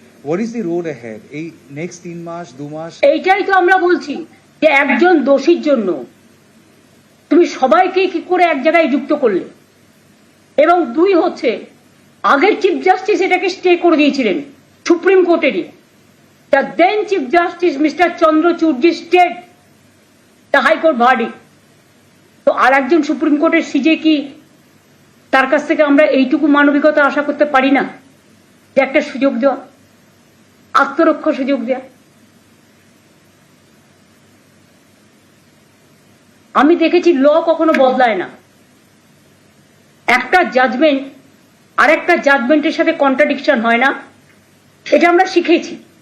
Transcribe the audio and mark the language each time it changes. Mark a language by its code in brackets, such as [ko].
[en] what is the road ahead [bn] এই next 3 মাস 2 মাস? এইটাই তো আমরা বলছি যে একজন দোষীর জন্য তুমি সবাইকে কি করে এক জায়গায় যুক্ত করলে। এবং 2 হচ্ছে, আগের চিফ জাস্টিস এটাকে স্টে করে দিয়েছিলেন [en] Supreme Court area. The then Chief Justice Mr. Chandrachud stayed the High Court verdict. [bn] তো আর একজন সুপ্রিম কোর্টের সিজে কি তার কাছ থেকে আমরা এইটুকু মানবিকতা আশা করতে পারি না যে একটা সুযোগ দেওয়া, আত্মরক্ষা সুযোগ দেওয়া? আমি দেখেছি ল কখনো বদলায় না। একটা জাজমেন্ট আর একটা জাজমেন্টের সাথে কন্ট্রাডিকশন হয় না, এটা আমরা শিখেছি।